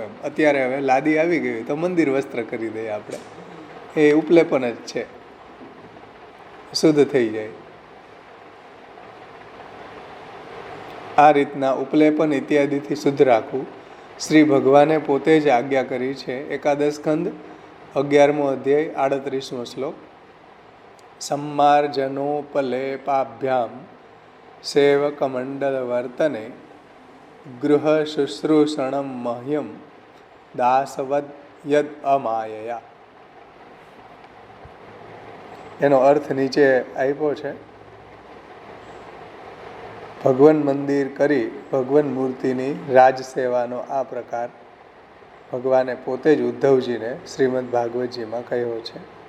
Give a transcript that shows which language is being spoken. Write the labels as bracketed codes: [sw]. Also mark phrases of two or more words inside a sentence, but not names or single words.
[gu] એમ અત્યારે હવે લાદી આવી ગઈ તો મંદિર વસ્ત્ર કરી દઈએ આપણે, એ ઉપલેપન જ છે, શુદ્ધ થઈ જાય. આ રીતના ઉપલેપન ઇત્યાદિથી શુદ્ધ રાખવું. શ્રી ભગવાને પોતે જ આજ્ઞા કરી છે. એકાદશ સ્કંદ 11મો અધ્યાય 38મો શ્લોક. [sa] सम्मार्जनोपलेपाभ्याम सेवकमंडल वर्तने गृह शुश्रूषणम मह्यम दासवद यद અમાયયા. [gu] એનો અર્થ નીચે આપ્યો છે. ભગવાન મંદિર કરી ભગવાન મૂર્તિની રાજ સેવાનો આ પ્રકાર ભગવાને પોતે જ ઉદ્ધવજીને શ્રીમદ ભાગવતજીમાં કહ્યો છે.